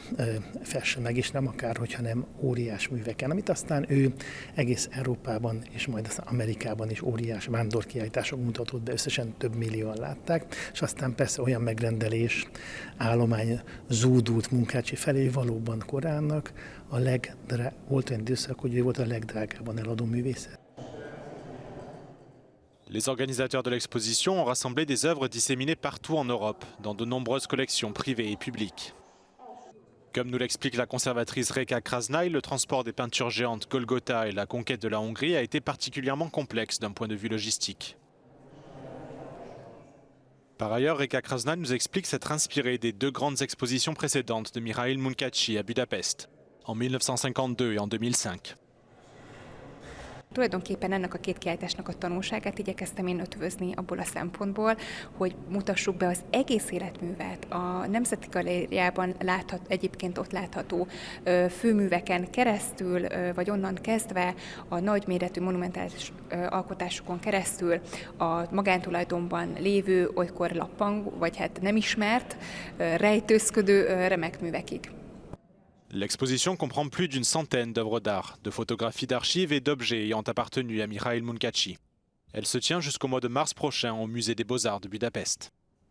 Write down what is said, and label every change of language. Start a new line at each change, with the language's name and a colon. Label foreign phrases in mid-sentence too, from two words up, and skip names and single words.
Hungarian: fesse meg, és nem akár, hogyha nem óriás műveken, amit aztán ő egész Európában és majd az Amerikában is óriás vándorkiállítások mutatott be, összesen több millióan látták, és aztán persze olyan megrendelés, állomány zúdult Munkácsi felé, valóban Koránnak volt olyan időszak, hogy ő volt a legdrágábban eladó művészet.
French: Les organisateurs de l'exposition ont rassemblé des œuvres disséminées partout en Europe, dans de nombreuses collections privées et publiques. Comme nous l'explique la conservatrice Reka Krasnay, le transport des peintures géantes Golgotha et la conquête de la Hongrie a été particulièrement complexe d'un point de vue logistique. Par ailleurs, Reka Krasnay nous explique s'être inspirée des deux grandes expositions précédentes de Mihail Munkácsy à Budapest, en 1952 et en 2005.
Hungarian: Tulajdonképpen ennek a két kiállításnak a tanulságát igyekeztem én ötvözni abból a szempontból, hogy mutassuk be az egész életművet. A Nemzeti Galériában egyébként ott látható főműveken keresztül, vagy onnan kezdve a nagyméretű monumentális alkotásokon keresztül a magántulajdonban lévő, olykor lappangó, vagy hát nem ismert, rejtőzködő remek művekig.
French: L'exposition comprend plus d'une centaine d'œuvres d'art, de photographies d'archives et d'objets ayant appartenu à Mihail Munkácsy. Elle se tient jusqu'au mois de mars prochain au Musée des Beaux-Arts de Budapest.